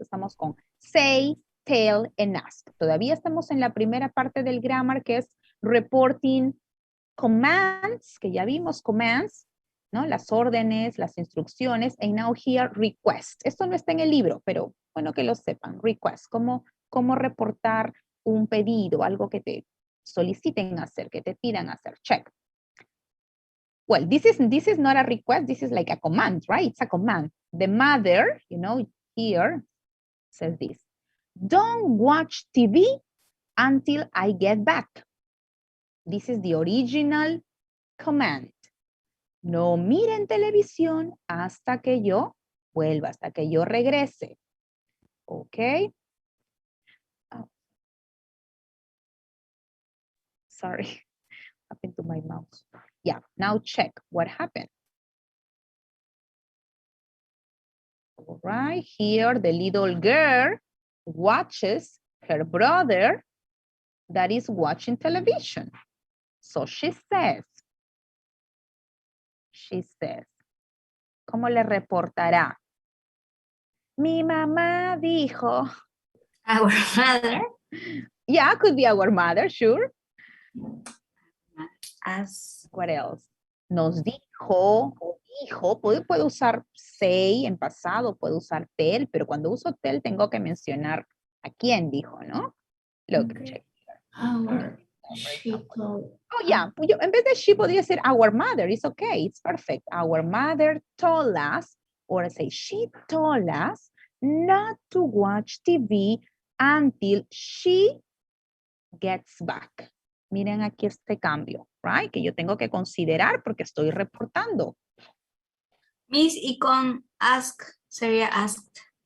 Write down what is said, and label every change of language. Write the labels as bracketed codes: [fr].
[es] Estamos con say, tell, and ask. Todavía estamos en la primera parte del grammar, que es reporting commands, que ya vimos commands, ¿no? Las órdenes, las instrucciones, [en] and now here request. [es] Esto no está en el libro, pero bueno que lo sepan. Request, cómo reportar un pedido, algo que te soliciten hacer, que te pidan hacer. [en] Check. Well, this is not a request, this is like a command, right? It's a command. The mother, you know, here says this. Don't watch TV until I get back. This is the original command. [es] No miren televisión hasta que yo vuelva, hasta que yo regrese. [en] Okay. Oh. Sorry, happened to my mouse. Yeah, now check what happened. All right, here the little girl watches her brother that is watching television. So she says, [es] ¿cómo le reportará? Mi mamá dijo. [en] Our mother. Yeah, could be our mother, sure. As. What else? [es] Nos dijo o dijo, puedo usar say en pasado, puedo usar tell, pero cuando uso tell tengo que mencionar a quién dijo, ¿no? [en] Look, Okay. check. She told. Oh, yeah. [es] En vez de she podría ser our mother. [en] It's okay. It's perfect. Our mother told us, or say she told us not to watch TV until she gets back. [es] Miren aquí este cambio, right? Que yo tengo que considerar porque estoy reportando. Miss, y con ask sería asked.